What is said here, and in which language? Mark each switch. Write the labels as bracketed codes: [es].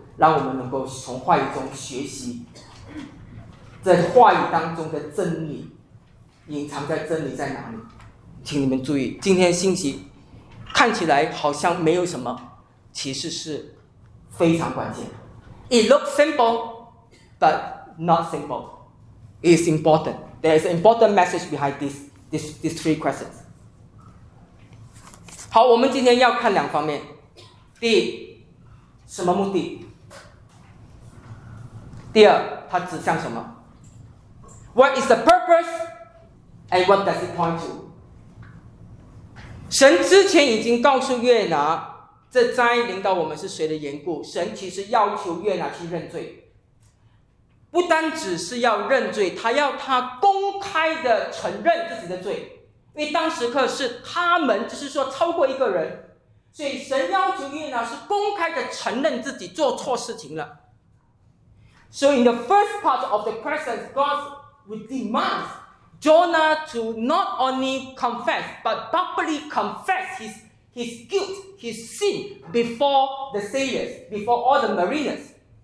[zh] 让我们能够从话语中学习，在话语当中的真理，隐藏在真理在哪里？请你们注意，今天信息看起来好像没有什么，其实是非常关键。 [en] It looks simple, but not simple. It's important. There is an important message behind these three questions. [zh] 好，我们今天要看两方面。第一，什么目的？第二，它指向什么？ [en] What is the purpose and what does it point to? [zh] 神之前已经告诉约拿，这灾临到我们是谁的缘故？神其实要求约拿去认罪，不单只是要认罪，他要他公开的承认自己的罪，因为当时刻是他们，就是说超过一个人，所以神要求约拿是公开的承认自己做错事情了。 [en] So in the first part of the question, God would demand Jonah to not only confess but publicly confess his guilt, his sin before the sailors, before all the mariners.